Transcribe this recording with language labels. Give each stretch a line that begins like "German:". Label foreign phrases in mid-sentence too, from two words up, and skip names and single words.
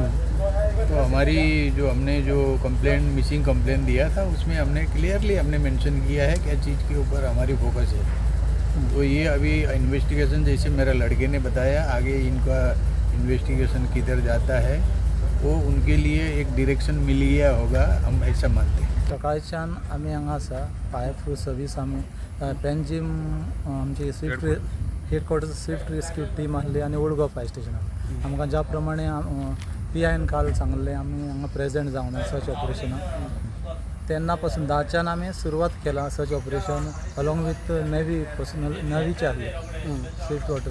Hindi: तो हमारी हमने जो कंप्लेंट
English: missing complaint
Hindi: दिया था उसमें हमने क्लियरली हमने मेंशन किया है क्या चीज़ के ऊपर हमारी फोकस है. तो ये अभी इन्वेस्टिगेशन जैसे मेरा लड़के ने बताया, आगे इनका इन्वेस्टिगेशन किधर जाता है वो उनके लिए एक डायरेक्शन मिल गया होगा, हम ऐसा मानते हैं.
Konkani: सकाळच्यान आमी हांगा आसा
English: fire service
Konkani: आमी पेनजीम आमची
English: Swift headquarters Swift rescue team
Konkani: आहली आनी ओल्ड गोवा फायर स्टेशन आमकां ज्या प्रमाणे PIN काल सांगले आमी हांगा प्रेजेंट जावन सर्च ऑपरेशनाक तेन्ना पासून 10च्यान आमी सुरवात केला
English: search operation along with navy personnel
Konkani: नेव्हीचे आहले
English: swift water